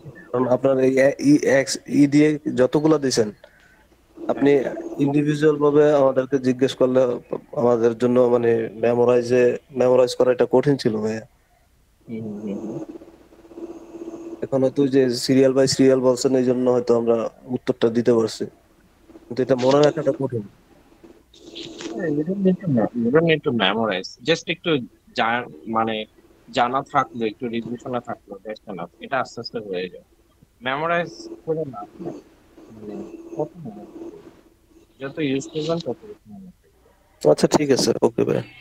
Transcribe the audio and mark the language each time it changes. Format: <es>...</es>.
<bn>কারণ আপনার এই ই দিয়ে যতগুলো দিছেন, আপনি ইন্ডিভিজুয়াল ভাবে আমাদেরকে জিজ্ঞেস করলে আমাদের জন্য মানে মেমোরাইজ করা এটা কঠিন ছিল ভাইয়া। এখন হয়তো যে সিরিয়াল বাই সিরিয়াল বলছেন, এই জন্য হয়তো আমরা উত্তরটা দিতে পারছি, কিন্তু এটা মনে রাখাটা কঠিন।</bn> <en>You don't need to memorize.</en> <bn>Just একটু মানে জানা থাকলো, একটু রিভিশনে থাকলো,</bn> <en>that's enough.</en> <bn>এটা আস্তে আস্তে হয়ে যায়। মেমোরাইজ করে না, মানে কত মনে থাকবে? যত ইউজ করবেন তত বেশি মনে থাকবে। আচ্ছা ঠিক আছে, ওকে ভাই।</bn>